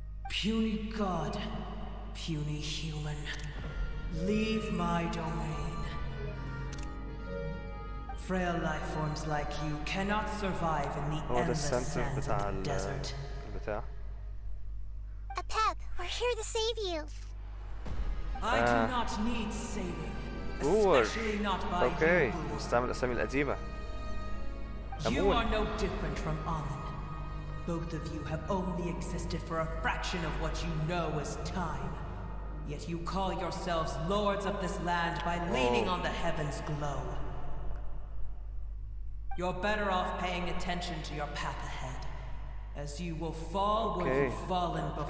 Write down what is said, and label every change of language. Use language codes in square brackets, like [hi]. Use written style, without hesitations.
[en] Puny god, puny human, leave my domain. Frail life forms like you cannot survive in the endless sands of the desert. A pep, we're here to save you. I do not need saving. Especially not by [ar] اوكي استعمل الاسامي القديمة. [en] You are no different from Amun. Both of you have only existed for a fraction of what you know as time. Yet you call yourselves lords of this land by leaning on the heavens' glow. You're better off paying attention to your path ahead, as you will fall where you've fallen before.